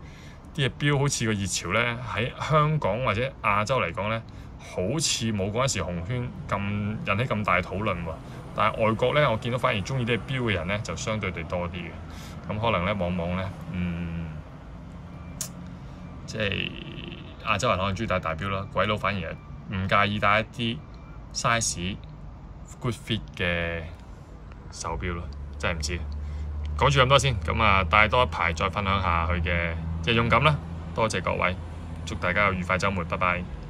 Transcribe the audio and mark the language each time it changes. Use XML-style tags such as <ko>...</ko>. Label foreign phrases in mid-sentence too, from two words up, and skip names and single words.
<yue>啲嘢錶好似個熱潮咧，喺香港或者亞洲嚟講咧，好似冇嗰陣時紅圈咁引起咁大討論喎。但係外國咧，我見到反而中意啲錶嘅人咧，就相對地多啲嘅。咁可能咧，往往咧，即係亞洲人可能中意戴大錶啦，鬼佬反而係唔介意戴一啲</yue> <en>size good fit</en> <yue>嘅手錶咯。真係唔知。講住咁多先，咁啊戴多一排再分享下佢嘅日用感啦。多謝各位，祝大家有愉快週末，拜拜。</yue>